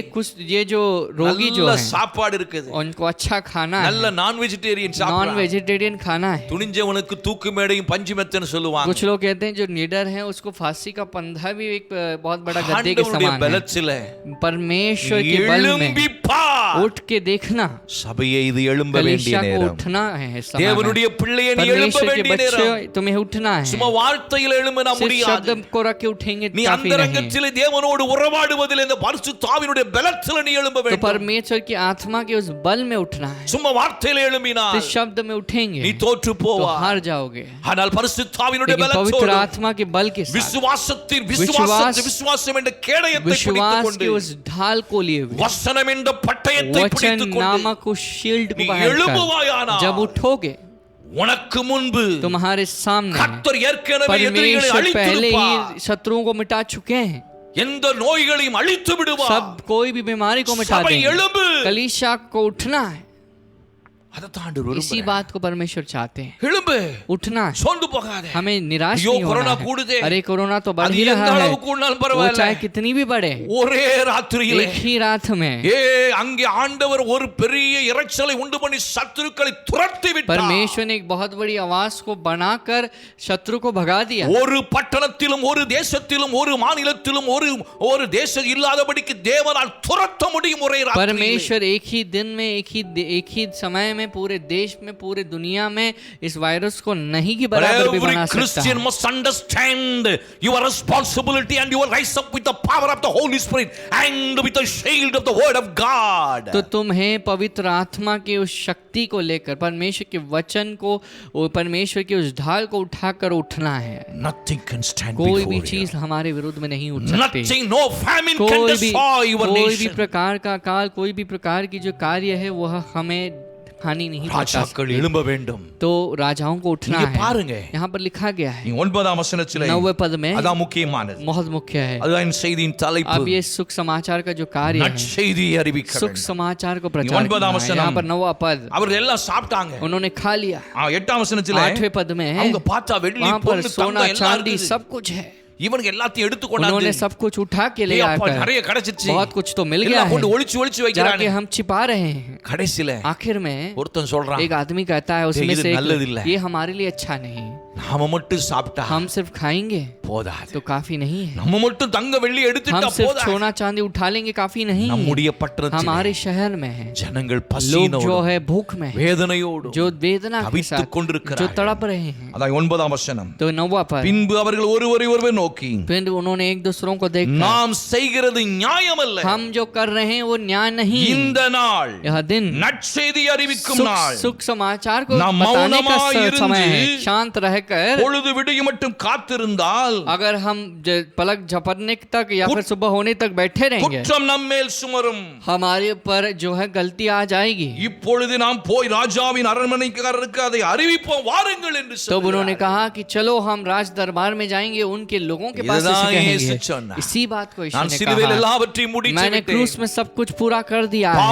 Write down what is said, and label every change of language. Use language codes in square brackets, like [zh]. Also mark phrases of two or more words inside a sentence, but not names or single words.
[hi] ये जो रोगी जो [ta] நல்ல [hi] है [ta] சாப்பாடு இருக்குது. [hi] उनको अच्छा खाना [ta] நல்ல [hi] है, [ta] நான் வெஜிடேரியன் [hi] नॉन [ta] சாப்பாடு. [hi] वेजिटेरियन खाना है। [ta] துணிஞ்சவனுக்கு தூக்கு மேடையும் பஞ்சு மெத்தன்னு சொல்லுவாங்க. [hi] कुछ लोग कहते हैं जो निडर है उसको फांसी का पंधा भी एक बहुत बड़ा गद्दे के [ta] ஆண்டவருடைய [hi] समान है। [ta] பலத்திலே [hi] परमेश्वर के बल में [ta] எழும்பி பார். [hi] उठ के देखना, [ta] சபையே இது எழும்ப வேண்டிய [hi] कलीसिया को [ta] நேரம். [hi] उठना है इस समय में। [ta] தேவனுடைய பிள்ளையே நீ எழும்ப [hi] परमेश्वर के [ta] வேண்டிய நேரம். [hi] बच्चे तुम्हें उठना है, [ta] சும்மா வார்த்தையில எழும்பினா [hi] सिर्फ [ta] முடியாது. [hi] शब्द को रख के उठेंगे [ta] நீ [hi] काफी नहीं। [ta] அந்தரங்கத்திலே தேவனோடு உறவாடுவதில் இந்த பரிசுத்த ஆவியினுடைய பலத்திலே நீ எழும்ப [hi] तो [ta] வேண்டும். [hi] परमेश्वर की आत्मा के उस बल में उठना है। [ta] சும்மா வார்த்தையில எழும்பினால் [hi] इस शब्द में उठेंगे [ta] நீ தோற்று [hi] तो [ta] போவாய். [hi] हार जाओगे, [ta] ஆனால் பரிசுத்த ஆவியினுடைய [hi] लेकिन पवित्र [ta] பலத்தோடு [hi] आत्मा के बल के साथ, [ta] விசுவாசம் என்ற கேடயத்தை [hi] विश्वास [ta] பிடித்துக்கொண்டு [hi] के उस ढाल को लिए हुए, [ta] வசனம் என்ற பட்டயத்தை [hi] वचन [ta] பிடித்துக்கொண்டு [hi] नामक उस शील्ड को [ta] நீ [hi] पहनकर [ta] எழும்புவாயானால் [hi] जब उठोगे [ta] உனக்கு முன்பு [hi] तुम्हारे सामने [ta] கர்த்தர் ஏற்கனவே எதிரிகளை [hi] परमेश्वर पहले [ta] அழித்திருப்பார். [hi] ही शत्रुओं को मिटा चुके हैं। [ta] எந்த நோய்களையும் அழித்து விடுவார். [hi] सब कोई भी बीमारी को मिटा [ta] சபை [hi] देंगे। [ta] எழும்பு. [hi] कलीसिया को उठना है। [ta] அதைத்தான் ஆண்டவர் [hi] इसी [ta] விரும்புகிறார். [hi] बात को परमेश्वर चाहते हैं, [ta] எழும்பு. [hi] उठना है। [ta] சோர்ந்து போகாதே. [hi] हमें निराश [ta] ஐயோ, [hi] नहीं होना कोरोना है। [ta] கூடுதே. [hi] अरे कोरोना तो बढ़ [ta] அது [hi] ही [ta] எந்த [hi] रहा है, [ta] அளவு கூடினாலும் [hi] वो [ta] பரவாயில்லை. [hi] चाहे कितनी भी बढ़े, [ta] ஒரே ராத்திரியிலே [hi] एक ही रात में [ta] அங்கே ஆண்டவர் ஒரு பெரிய இரைச்சலை உண்டு பண்ணி சத்துருக்களை துரத்தி விட்டார். [hi] परमेश्वर ने एक बहुत बड़ी आवाज को बनाकर शत्रु को भगा दिया। [ta] ஒரு பட்டணத்திலும் ஒரு தேசத்திலும் ஒரு மாநிலத்திலும் ஒரு தேசம் இல்லாதபடிக்கு தேவனால் துரத்த முடியும் ஒரே ராத்திரியிலே. [hi] परमेश्वर एक ही दिन में एक ही समय में पूरे देश में पूरे दुनिया में इस वायरस को नहीं की बराबर भी बना सकता [en] Christian [hi] है। [en] must understand your responsibility and you will rise up with the power of the Holy Spirit and with the shield of the word of God. [hi] तो तुम्हें पवित्र आत्मा के उस शक्ति को लेकर परमेश्वर के वचन को, परमेश्वर के उस ढाल को उठाकर उठना है। [en] Nothing can stand [hi] कोई भी [en] before you. [hi] चीज हमारे विरुद्ध में नहीं उठ सकती। [en] Nothing, no famine can destroy your [hi] कोई भी [en] nation. [hi] प्रकार का काल, कोई भी प्रकार की जो कार्य है वह हमें हानि नहीं पहुंचा [ta] ராஜாக்கள் [hi] सकती। [ta] எழும்ப வேண்டும். [hi] तो राजाओं को उठना [ta] இங்க [hi] है। [ta] பாருங்க. [hi] यहाँ पर लिखा गया है [ta] 9ஆம் வசனத்திலே [hi] 9वें पद में, [ta] அதான் முக்கியமானது. [hi] बहुत मुख्य है। [ta] அதுதான் செய்தியின் தலைப்பு. [hi] अब ये सुख समाचार का जो कार्य है, [ta] நற்செய்தியை அறிவிக்க [hi] सुख [ta] வேண்டும். [hi] समाचार को प्रचार 9वां करना है। वचन। यहाँ पर 9वां पद, [ta] அவர்கள் எல்லாம் சாப்பிட்டாங்க. [hi] उन्होंने खा लिया। [ta] 8ஆம் வசனத்திலே [hi] 8वें पद में [ta] அவங்க பார்த்தா வெள்ளி [hi] वहाँ पर [ta] பொன்னு [hi] सोना [ta] தங்கம் எல்லாம் [hi] चांदी [ta] இருக்குது. [hi] सब कुछ है। [ta] இவனுக்கு எல்லாத்தையும் எடுத்து [hi] उन्होंने [ta] கொண்டாந்து [hi] सब कुछ उठा के ले [ta] அப்பா [hi] आकर [ta] நிறைய கிடைச்சிச்சு. [hi] बहुत कुछ तो मिल गया [ta] எல்லாம் [hi] है, [ta] கொண்டு ஒளிச்சு ஒளிச்சு வைக்கிறானே. [hi] जाके हम छिपा रहे हैं। [ta] கடைசில [hi] आखिर में [ta] ஒருத்தன் சொல்றான், [hi] एक आदमी कहता है उसमें [ta] இது [hi] से [ta] நல்லதில்லை. [hi] ये हमारे लिए अच्छा नहीं, [ta] நாம மட்டும் சாப்பிட்டா [hi] हम सिर्फ खाएंगे [ta] போதாது. [hi] तो काफी नहीं है, [ta] நம்ம மட்டும் தங்க வெள்ளி எடுத்துட்டா [hi] हम सिर्फ [ta] போதாது. [hi] सोना चांदी उठा लेंगे काफी नहीं है। [ta] நம்முடைய பட்டணத்தில் [hi] हमारे शहर में है [ta] ஜனங்கள் [hi] लोग [ta] பசியினோடு [hi] जो है भूख में है, [ta] வேதனையோடு [hi] जो वेदना के [ta] தவித்துக் [hi] साथ [ta] கொண்டிருக்கிறார்கள். [hi] जो तड़प रहे हैं। [ta] அதான் 9ஆம் வசனம். [hi] तो 9वां पद, [ta] பின்பு அவர்கள் ஒருவரை ஒருவர் நோக்கி [hi] फिर उन्होंने एक दूसरों को देखा, [ta] நாம் செய்கிறது நியாயமல்ல. [hi] हम जो कर रहे हैं वो न्याय नहीं। [ta] இந்த நாள் [hi] यह दिन [ta] நற்செய்தி அறிவிக்கும் நாள். [hi] सुख समाचार को [ta] நாம் [hi] बताने का [ta] மௌனமாயிருந்து [hi] समय है। शांत रहकर [ta] பொழுது விடியும் மட்டும் காத்திருந்தால் [hi] अगर हम पलक झपकने तक या फिर सुबह होने तक बैठे रहेंगे, [ta] குற்றம் நம்மேல் சுமரும். [hi] हमारे पर जो है गलती आ जाएगी। [ta] இப்பொழுது நாம் போய் ராஜாவின் அரண்மனைக்காரருக்கு அதை அறிவிப்போம் வாருங்கள் என்று [hi] तब उन्होंने [ta] சொல்கிறார். [hi] कहा कि चलो हम राज दरबार में जाएंगे, उनके लोगों के पास [ta] இதுதான் [hi] इसे [ta] இயேசு [hi] कहेंगे। [ta] சொன்னார். [hi] इसी बात को यीशु [ta] நான் [hi] ने [ta] சிலுவையில் [hi] कहा, [ta] எல்லாவற்றையும் முடித்து [hi] मैंने [ta] விட்டேன். [hi] क्रूस में सब कुछ पूरा कर दिया है,